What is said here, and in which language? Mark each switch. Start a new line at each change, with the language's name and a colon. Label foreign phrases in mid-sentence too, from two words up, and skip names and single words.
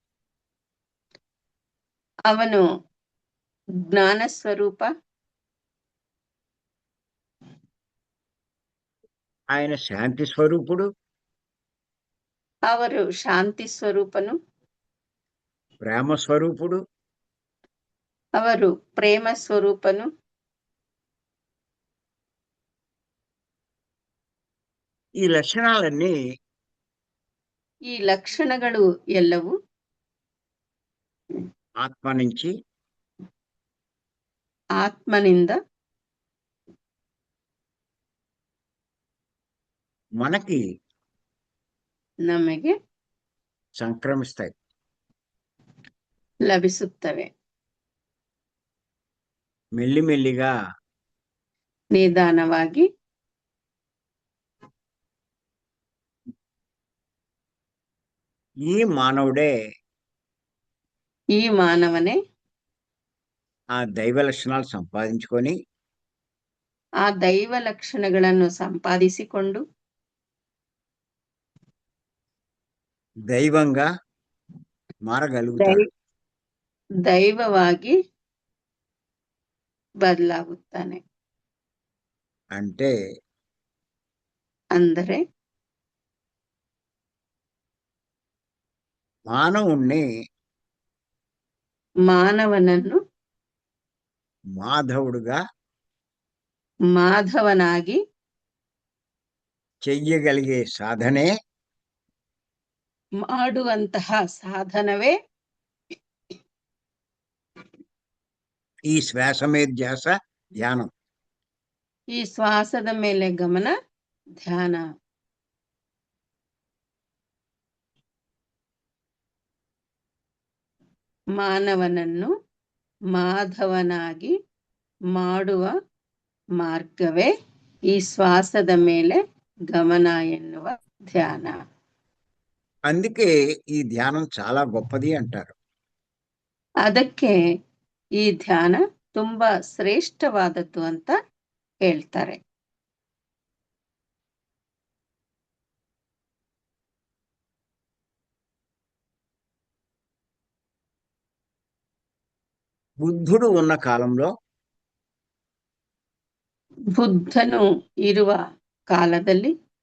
Kannada: ಅವನು ಜ್ಞಾನ ಸ್ವರೂಪ.
Telugu: ఆయన శాంతి స్వరూపుడు.
Kannada: ಅವರು ಶಾಂತಿ ಸ್ವರೂಪನು.
Telugu: ప్రేమ స్వరూపుడు.
Kannada: ಅವರು ಪ್ರೇಮ ಸ್ವರೂಪನು.
Telugu: ఈ లక్షణాలన్నీ
Kannada: ಈ ಲಕ್ಷಣಗಳು ಎಲ್ಲವೂ
Telugu: ఆత్మ నుంచి
Kannada: ಆತ್ಮನಿಂದ
Telugu: మనకి
Kannada: ನಮಗೆ
Telugu: సంక్రమిస్తాయి.
Kannada: ಲಭಿಸುತ್ತವೆ.
Telugu: మెల్లిమెల్లిగా
Kannada: ನಿಧಾನವಾಗಿ
Telugu: ఈ మానవుడే
Kannada: ಈ ಮಾನವನೇ
Telugu: ఆ దైవ లక్షణాలు సంపాదించుకొని
Kannada: ಆ ದೈವ ಲಕ್ಷಣಗಳನ್ನು ಸಂಪಾದಿಸಿಕೊಂಡು
Telugu: దైవంగా మారగలుగుతాడు.
Kannada: ದೈವವಾಗಿ ಬದಲಾಗುತ್ತಾನೆ.
Telugu: అంటే
Kannada: ಅಂದರೆ
Telugu: మానవుణ్ణి
Kannada: ಮಾನವನನ್ನು
Telugu: మాధవుడుగా
Kannada: ಮಾಧವನಾಗಿ
Telugu: చెయ్యగలిగే సాధనే
Kannada: ಮಾಡುವಂತಹ ಸಾಧನವೇ
Telugu: ఈ శ్వాస మీద ధ్యాస ధ్యానం.
Kannada: ಈ ಶ್ವಾಸದ ಮೇಲೆ ಗಮನ, ಧ್ಯಾನ. ಮಾನವನನ್ನು ಮಾಧವನಾಗಿ ಮಾಡುವ ಮಾರ್ಗವೇ ಈ ಶ್ವಾಸದ ಮೇಲೆ ಗಮನ ಎನ್ನುವ ಧ್ಯಾನ.
Telugu: అందుకే ఈ ధ్యానం చాలా గొప్పది అంటారు.
Kannada: ಅದಕ್ಕೆ ಈ ಧ್ಯಾನ ತುಂಬಾ ಶ್ರೇಷ್ಠವಾದದ್ದು ಅಂತ ಹೇಳ್ತಾರೆ.
Telugu: బుద్ధుడు ఉన్న కాలంలో
Kannada: ಬುದ್ಧನು ಇರುವ ಕಾಲದಲ್ಲಿ